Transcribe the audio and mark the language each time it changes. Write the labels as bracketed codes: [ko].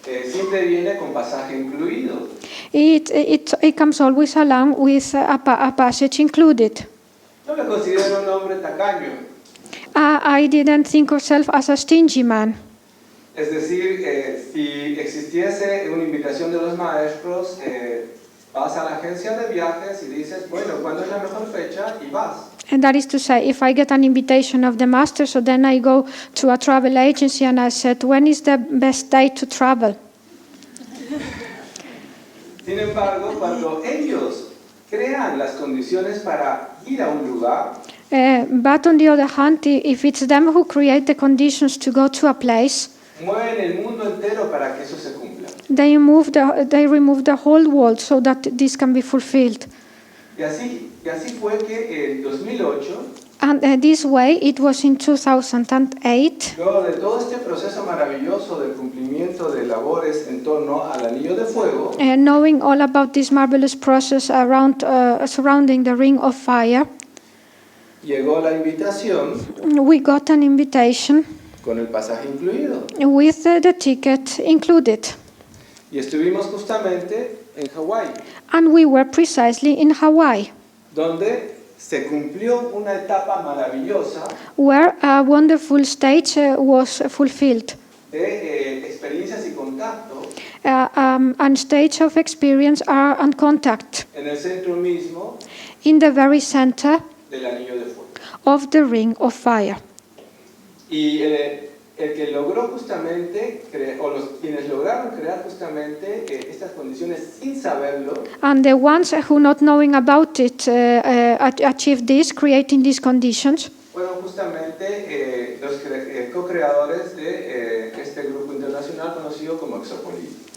[es] siempre viene con pasaje incluido. [en] it comes always along with a passage included. [es] Yo me considero un hombre tacaño, [en] I didn't think of myself as a stingy man. [es] es decir, si existiese una invitación de los maestros, vas a la agencia de viajes y dices, bueno, ¿cuándo es la mejor fecha? Y vas. [en] And that is to say, if I get an invitation of the master, so then I go to a travel agency and I said, when is the best day to travel? [es] Sin embargo, cuando ellos crean las condiciones para ir a un lugar, [en] But on the other hand, if it's them who create the conditions to go to a place, [es] mueven el mundo entero para que eso se cumpla. [en] they remove the whole world so that this can be fulfilled. [es] Y así fue que en 2008, [en] And this way, it was in 2008, [es] luego de todo este proceso maravilloso del cumplimiento de labores en torno al anillo de fuego, [en] knowing all about this marvelous process surrounding the Ring of Fire, [es] llegó la invitación [en] we got an invitation [es] con el pasaje incluido. [en] with the ticket included. [es] Y estuvimos justamente en Hawái, [en] And we were precisely in Hawaii, [es] donde se cumplió una etapa maravillosa [en] where a wonderful stage was fulfilled. [es] de experiencias y contacto [en] And stage of experience and contact [es] en el centro mismo [en] in the very center [es] del anillo de fuego. [en] of the Ring of Fire. [es] Y el que logró justamente, quienes lograron crear justamente estas condiciones sin saberlo, [en] And the ones who, not knowing about it, achieved this, creating these conditions, [es] fueron justamente los co-creadores de este grupo internacional conocido como Exopolis.